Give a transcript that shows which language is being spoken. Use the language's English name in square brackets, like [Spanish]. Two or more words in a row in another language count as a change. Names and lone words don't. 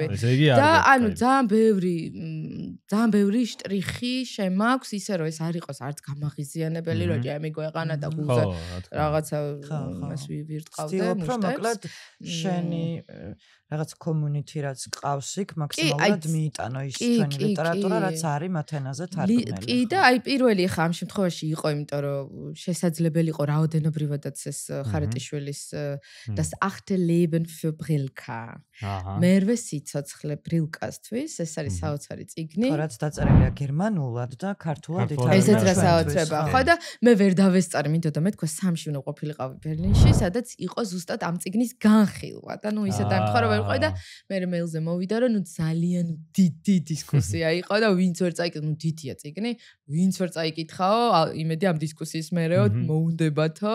[Georgian] და ანუ ძალიან ბევრი შტრიხი შემაქვს, ისე რომ ეს არ იყოს არც გამაღიზიანებელი, რომ ჯემი გვეყანა და გულზე რაღაცა მას ვირტყავდე, მოკლედ შენი რაღაც community რაც ყავს იქ მაქსიმალურად მიიტანო ის ჩვენი ლიტერატურა რაც არის მათ ენაზე თარგმნილი. კი და აი პირველი ხა ამ შემთხვევაში იყო, იმიტომ რომ შესაძლებელი იყო რაოდენობრივადაც ეს ხარეტიშვილის das achte Leben für Brilka. მერვე სიცოცხლე ბრილკასთვის, ეს არის საოცარი წიგნი. რაც დაწერილია გერმანულად და ქართულად ითარგმნა. ესეც რა საოცრება. ხო და მე ვერ დავესწარი, მინდოდა მე თქვა სამში უნდა ყოფილიყავი ბერლინში, სადაც იყო ზუსტად ამ წიგნის განხილვა და ნუ ისე დაემთხვა რომ ვიყო და მე მეილზე მოვიდა რომ ნუ ძალიან დიდი დისკუსია იყო და ვინც ვერ წაიკითხა, ნუ დიდია წიგნი, ვინც ვერ წაიკითხაო, იმედი ამ დისკუსიის მერეო მოუნდებათო.